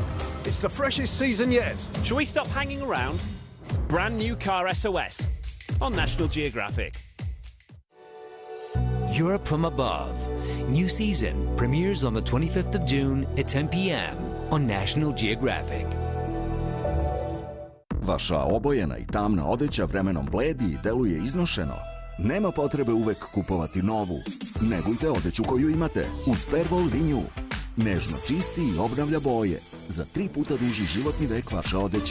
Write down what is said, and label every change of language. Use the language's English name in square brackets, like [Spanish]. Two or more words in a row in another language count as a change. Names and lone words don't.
[English] It's the freshest season yet. Shall we stop hanging around? Brand new car SOS on National Geographic. Europe from Above. New season premieres on the 25th of June at 10 p.m. on National Geographic. [Serbian] Vaša obojena i tamna odeća vremenom bledi i deluje iznošeno? Nema potrebe uvek kupovati novu. Negujte odeću koju imate uz Pervol Renew. Nežno čisti i obnavlja boje. Za 3 puta duži životni vek vaše odeće.